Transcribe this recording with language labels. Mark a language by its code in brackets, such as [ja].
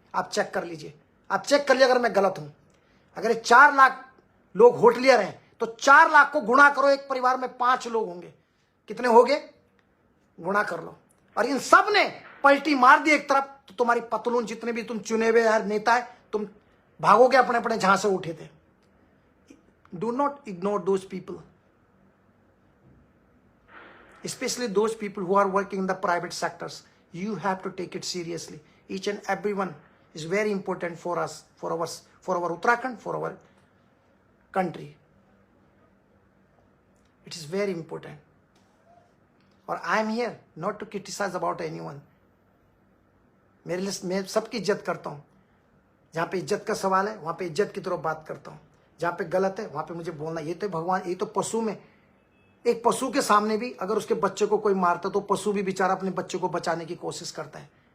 [hi] आप चेक कर लीजिए, आप चेक कर लीजिए अगर मैं गलत हूं। अगर 4 लाख लोग होटलियर हैं तो 4 लाख को गुणा करो, एक परिवार में 5 लोग होंगे, कितने हो गए, गुणा कर लो। और इन सब ने पलटी मार दी एक तरफ, तो तुम्हारी पतलून जितने भी तुम चुने हुए नेता है, तुम भागोगे अपने अपने जहां से उठे थे। [en] Do not ignore those people, especially those people who are working in the private sectors. You have to take it seriously. Each and everyone is very important for us, for our Uttarakhand, for our country. It is very important. [hi] और [en] I am here not to criticize about anyone. [hi] मेरे लिए मैं सबकी इज्जत करता हूँ। जहाँ पे इज्जत का सवाल है वहाँ पे इज्जत की तरफ बात करता हूँ। जहाँ पे गलत है वहाँ पे मुझे बोलना। ये तो भगवान, ये तो पशु में, एक पशु के सामने भी अगर उसके बच्चे को कोई मारता तो पशु भी बेचारा अपने बच्चे को बचाने की कोशिश करता है।